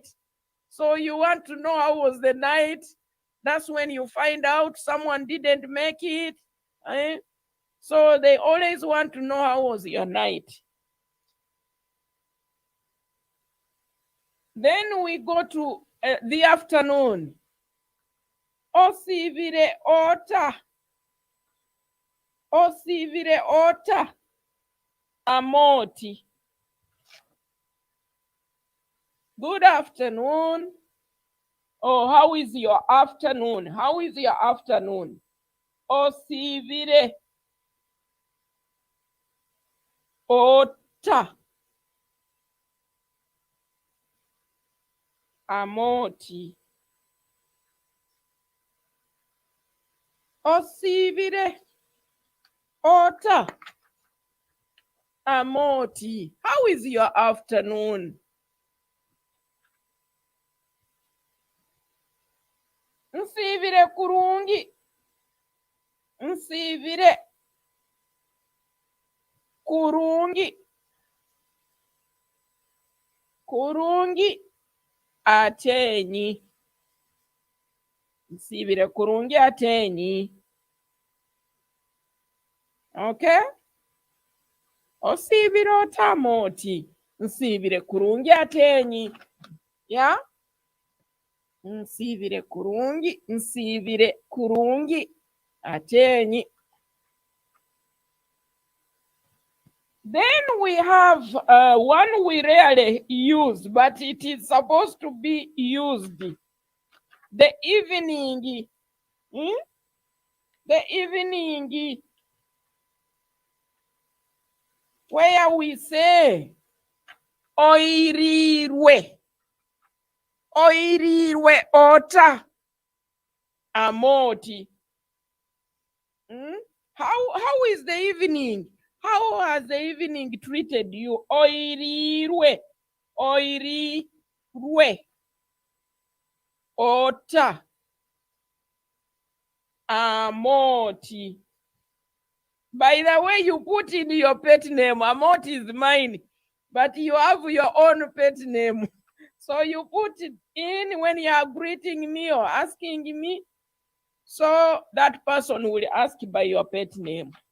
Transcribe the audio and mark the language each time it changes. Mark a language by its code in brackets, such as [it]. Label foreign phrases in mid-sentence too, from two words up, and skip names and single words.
[en] So you want to know how was the night. That's when you find out someone didn't make it. So they always want to know how was your night. Then we go to the afternoon. [nyo] Osivire ota. Osivire ota. Amooti. [en] Good afternoon. Oh, how is your afternoon? How is your afternoon? [nyo] Osivire ota. Amooti. Osivire ota. Amooti. [en] How is your afternoon? [nyo] Nsivire kurungi. Nsivire kurungi. Kurungi Ateenyi. Nsivire kurungi Ateenyi. Okay? Osivire ota Amooti. Nsivire kurungi Ateenyi. Yeah? Nsivire kurungi. Nsivire kurungi Ateenyi. [en] Then we have one we rarely use, but it is supposed to be used. The evening. The evening. Where we say oirirwe. [nyo] Oirirwe ota. Amooti. [en] How is the evening? How has the evening treated you? [nyo] Oirirwe. Oirirwe ota. Amooti. [en] By the way, you put in your pet name. Amooti is mine, but you have your own pet name. So you put it in when you are greeting me or asking me. So that person will ask by your pet name.